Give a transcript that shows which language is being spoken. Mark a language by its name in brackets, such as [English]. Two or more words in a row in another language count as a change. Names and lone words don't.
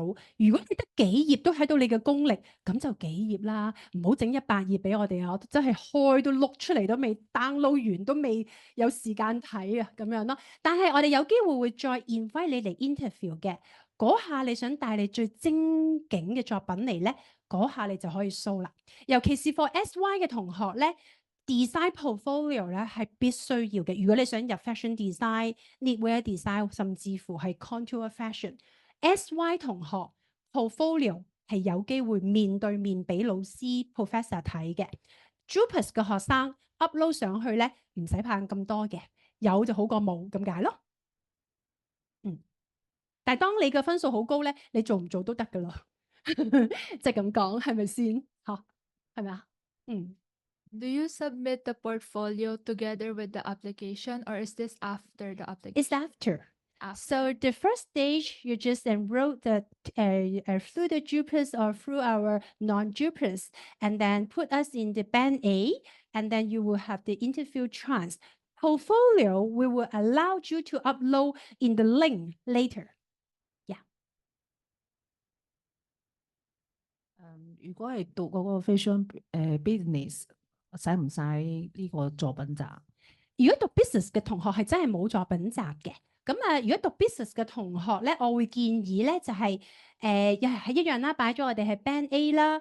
[Cantonese] 如果你得幾頁都睇到你嘅功力，咁就幾頁啦，唔好整100頁俾我哋啊！我真係開都碌出嚟都未 download 完，都未有時間睇啊，咁樣咯。但係我哋有機會會再 invite 你嚟 interview 嘅。嗰下你想帶你最精警嘅作品嚟咧，嗰下你就可以 show 啦。尤其是 for SY 嘅同學咧 ， [English] design portfolio [Cantonese] 咧係必須要嘅。如果你想入 [English] fashion design、knitwear design， [Cantonese] 甚至乎係 [English] contour fashion， [Cantonese] SY 同學 portfolio 係有機會面對面俾老師 professor 睇嘅。JUPAS 嘅學生 upload 上去咧，唔使怕咁多嘅，有就好過冇咁解咯。但係當你嘅分數好高咧，你做唔做都得噶啦，即係咁講，係咪先？嚇，係咪啊？ [English] Do you submit the portfolio together with the application, or is this after the application? It's after. So the first stage, you just enroll through the JUPAS or through our non-JUPAS, and then put us in the band A, and then you will have the interview chance. Portfolio, we will allow you to upload in the link later. [Cantonese] 如果係讀嗰個 [English] fashion business， [Cantonese] 使唔使呢個作品集？如果讀 business 嘅同學係真係冇作品集嘅，咁如果讀 business 嘅同學咧，我會建議咧就係又係一樣啦，擺咗我哋係 [English] band A [Cantonese] 啦。